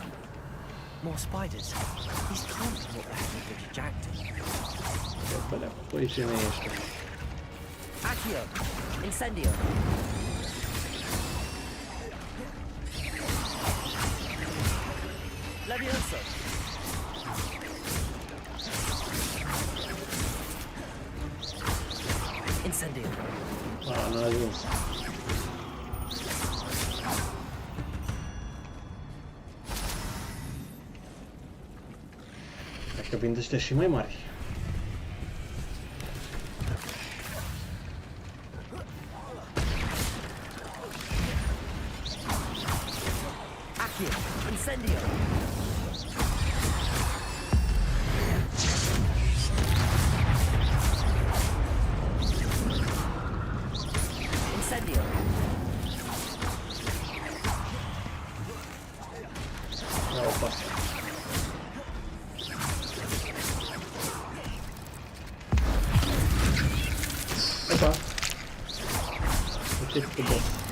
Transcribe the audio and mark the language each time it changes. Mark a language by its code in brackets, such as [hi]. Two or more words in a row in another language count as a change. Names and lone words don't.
[en] More spiders. These can't be what happened to Jackdaw. [ro] Păi ce mai ești? Accio. Incendio. Levioso. Incendio. Ah, n-a ajuns. Că vin ăștia și mai mari. Accio. Incendio. Incendio. Opa. Opa. Uite cât boss.